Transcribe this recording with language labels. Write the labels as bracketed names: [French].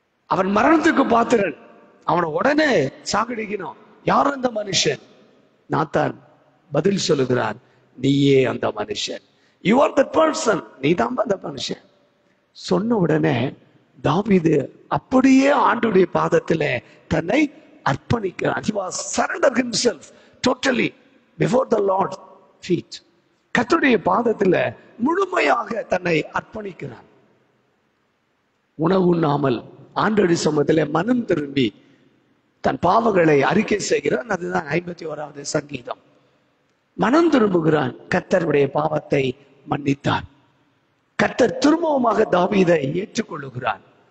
[Tamil] அவன் மரணத்துக்கு பாத்திரன், அவனை உடனே சாகடிக்கணும். யார் அந்த மனுஷன்? நாத்தான் பதில் சொல்லுகிறான், நீயே அந்த மனுஷன். [English] You are that person, [Tamil] நீ தான் அந்த மனுஷன். சொன்ன உடனே தாவீது அப்படியே ஆண்டவருடைய பாதத்துல தன்னை அர்ப்பணிக்கிறான். [English] He was surrendered himself totally before the Lord's feet. [Tamil] கர்த்தருடைய பாதத்துல முழுமையாக தன்னை அர்ப்பணிக்கிறான். உணவு உண்ணாமல் ஆண்டவருடைய சமூகத்திலே மனம் திரும்பி தன் பாவங்களை அறிக்கை செய்கிறான். அதுதான் 51வது சங்கீதம். மனம் திரும்புகிறான். கர்த்தருடைய பாவத்தை மன்னித்தார். கர்த்தர் திரும்பவுமாக தாவீதை ஏற்றுக்கொள்ளுகிறான்.